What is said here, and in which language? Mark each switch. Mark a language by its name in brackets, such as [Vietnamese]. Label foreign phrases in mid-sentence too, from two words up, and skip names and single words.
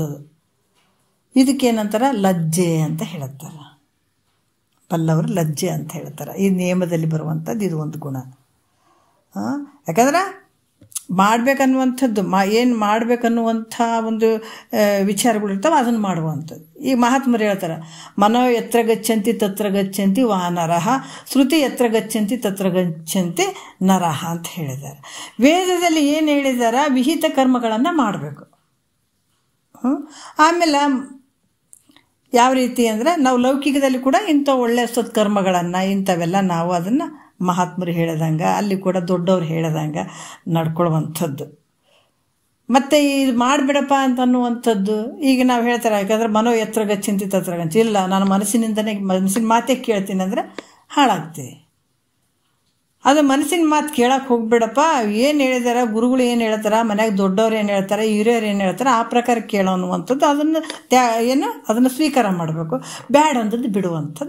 [Kannada] ಇದಕ್ಕೇನಂತಾರೆ, ಲಜ್ಜೆ ಅಂತ ಹೇಳ್ತಾರೆ. ಪಲ್ಲವರು ಲಜ್ಜೆ ಅಂತ ಹೇಳ್ತಾರೆ. ಈ ನೇಮದಲ್ಲಿ ಬರುವಂಥದ್ದು ಇದು ಒಂದು ಗುಣ. ಯಾಕಂದ್ರೆ ಮಾಡಬೇಕನ್ನುವಂಥದ್ದು ಏನು ಮಾಡಬೇಕನ್ನುವಂಥ ಒಂದು ವಿಚಾರಗಳಿರ್ತಾವೆ, ಅದನ್ನು ಮಾಡುವಂಥದ್ದು. ಈ ಮಹಾತ್ಮರು ಹೇಳ್ತಾರೆ, [Sanskrit] ಮನೋ ಯತ್ರ ಗಚ್ಚಂತಿ ತತ್ರ ಗಚ್ಚಂತಿ ವಾನರಃ, ಶ್ರುತಿ ಯತ್ರ ಗಚ್ಚಂತಿ ತತ್ರ ಗಚ್ಚಂತಿ ನರಃ [Kannada] ಅಂತ ಹೇಳಿದ್ದಾರೆ. ವೇದದಲ್ಲಿ ಏನು ಹೇಳಿದಾರ, ವಿಹಿತ ಕರ್ಮಗಳನ್ನು ಮಾಡಬೇಕು. ಆಮೇಲೆ ಯಾವ ರೀತಿ ಅಂದರೆ, ನಾವು ಲೌಕಿಕದಲ್ಲಿ ಕೂಡ ಇಂಥ ಒಳ್ಳೆಯ ಸತ್ಕರ್ಮಗಳನ್ನು ಇಂಥವೆಲ್ಲ ನಾವು ಅದನ್ನು ಮಹಾತ್ಮರು ಹೇಳ್ದಂಗೆ, ಅಲ್ಲಿ ಕೂಡ ದೊಡ್ಡವ್ರು ಹೇಳ್ದಂಗೆ ನಡ್ಕೊಳ್ಳುವಂಥದ್ದು. ಮತ್ತು ಇದು ಮಾಡಿಬಿಡಪ್ಪ ಅಂತ ಅನ್ನುವಂಥದ್ದು. ಈಗ ನಾವು ಹೇಳ್ತಾರೆ, ಯಾಕಂದರೆ [Sanskrit] ಮನೋ ಎತ್ತರ ಗಚ್ಚಂತಿ ತತ್ರ ಗಚ್ಚಿ, [Kannada] ಇಲ್ಲ ನಾನು ಮನಸ್ಸಿನ ಮಾತೇ ಕೇಳ್ತೀನಿ ಅಂದರೆ ಹಾಳಾಗ್ತೀವಿ. ಅದು ಮನಸ್ಸಿನ ಮಾತು ಕೇಳಕ್ಕೆ ಹೋಗ್ಬಿಡಪ್ಪ, ಏನು ಹೇಳಿದಾರ ಗುರುಗಳು, ಏನು ಹೇಳ್ತಾರೆ ಮನ್ಯಾಗ ದೊಡ್ಡವ್ರು ಏನು ಹೇಳ್ತಾರೆ, ಹಿರಿಯರು ಏನು ಹೇಳ್ತಾರೆ, ಆ ಪ್ರಕಾರ ಕೇಳೋ ಅನ್ನುವಂಥದ್ದು. ಅದನ್ನು ಸ್ವೀಕಾರ ಮಾಡಬೇಕು. ಬ್ಯಾಡ ಅಂಥದ್ದು ಬಿಡುವಂಥದ್ದು.